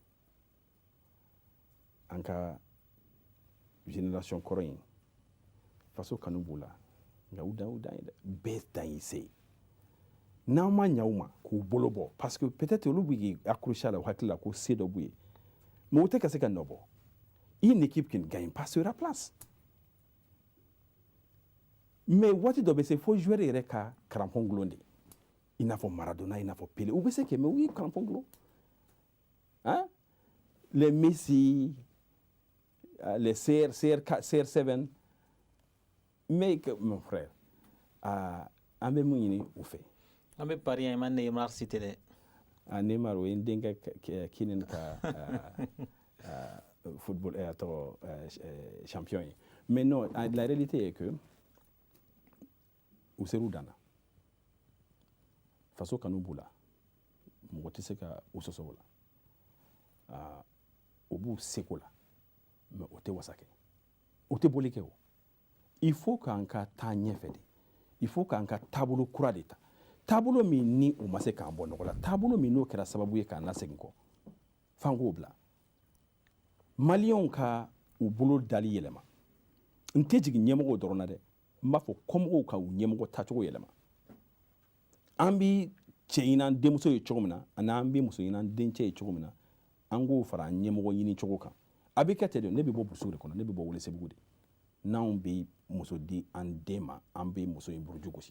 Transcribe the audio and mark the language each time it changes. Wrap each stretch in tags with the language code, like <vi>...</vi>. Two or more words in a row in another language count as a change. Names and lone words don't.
<bm>an ka génération kɔrɔ in faso kanu b'u la nka u dan ye dɛ bɛɛ dan ye se n'an ma ɲa u ma k'u bolo bɔ</bm> <fr>parce que peut-être</fr> <bm>olu b'i</bm> <fr>accroché à la</fr> <bm>u hakili la ko se dɔ b'u ye mais u tɛ ka se ka nɔ bɔ</bm> <fr>une équipe qui ne gagne pas sera place</fr> <bm>mais waati dɔ bɛ se fo joueur yɛrɛ ka crampon gulon de i n'a fɔ Maradona i n'a fɔ Pelé u bɛ se kɛ mais u ye crampon gulon hein</bm> <fr>les Messi les CR7 mais mon frère</fr> <bm>an bɛ mun ɲini u fɛ an bɛ pari yan i ma Neymar cité dɛ Neymar o ye n denkɛ kinin ka football champion ye</bm> <fr>mais non la réalité est que</fr> <bm>u ser'u dan na faso kanu b'u la mɔgɔ tɛ se ka u sɔsɔ o la u b'u seko la mais o tɛ wasa kɛ o tɛ boli kɛ o</bm> <fr>il faut</fr> <bm>k'an ka taa ɲɛfɛ de</bm> <fr>il faut</fr> <bm>k'an ka taabolo kura de ta taabolo min ni u ma se k'an bɔ nɔgɔ la taabolo min n'o kɛra sababu ye k'an lasegin kɔ f'an k'o bila maliyɛnw ka u bolo dali yɛlɛma n tɛ jigin ɲɛmɔgɔw dɔrɔn na dɛ n b'a fɔ kɔmɔgɔw ka u ɲɛmɔgɔ tacogo yɛlɛma an bi cɛ ɲini an denmuso ye cogo min na ani an bi muso ɲini an dencɛ ye cogo min na an k'o fara an ɲɛmɔgɔ ɲini cogo kan a bɛ kɛ ten de ne bɛ bɔ burusu de kɔnɔ ne bɛ bɔ Welesebugu de n'anw bɛ muso di an den ma an bɛ muso in buruju gosi</bm>